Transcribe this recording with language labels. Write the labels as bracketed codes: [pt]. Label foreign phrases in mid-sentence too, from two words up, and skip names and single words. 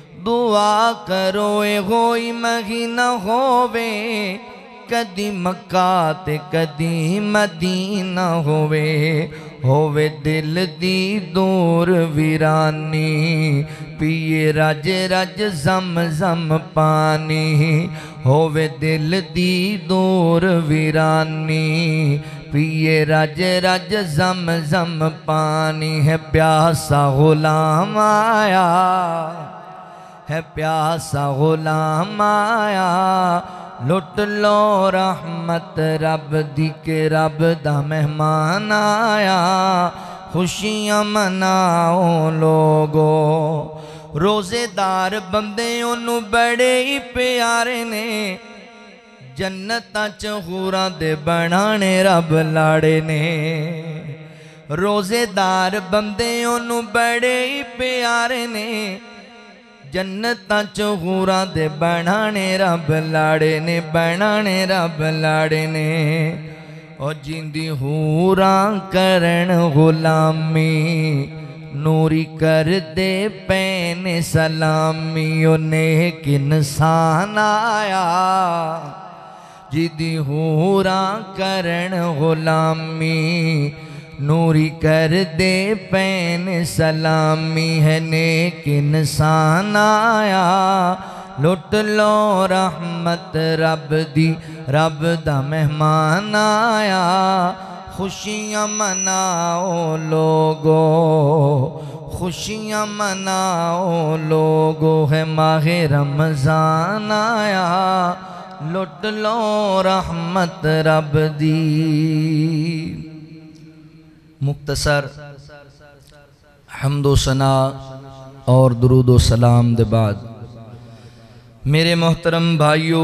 [pa] دعا کرو ہوئی مہینہ ہووے کدی مکہ تے کدی مدینہ ہووے دل دی دور ویرانی پیے رج رج زم زم پانی ہووے دل دی دور ویرانی پیے رج رج زم زم پانی ہے پیاسا غلام آیا ہے پیاسا غلام آیا لٹ لو رحمت رب دی کے رب دا مہمان آیا خوشیاں مناؤ لوگو روزے دار بندے انہوں بڑے ہی پیارے نے جنتاں چ حوراں دے بنانے رب لاڑے نے روزے دار بندے انہوں بڑے ہی پیارے نے جنتاں چ حوراں دے بنانے رب لاڑے نے بنانے رب لاڑے نے او جیندی حوراں کرن غلامی نوری کر دے پین سلامی او نیک انسان آیا جیندی حوراں کرن غلامی نوری کر دے پین سلامی ہے نیک انسان آیا لٹ لو رحمت رب دی رب دا مہمان آیا خوشیاں مناؤ لوگو خوشیاں مناؤ لوگو ہے ماہ رمضان آیا لٹ لو رحمت رب دی [ur] مختصر حمد و ثنا اور درود و سلام دے بعد میرے محترم بھائیوں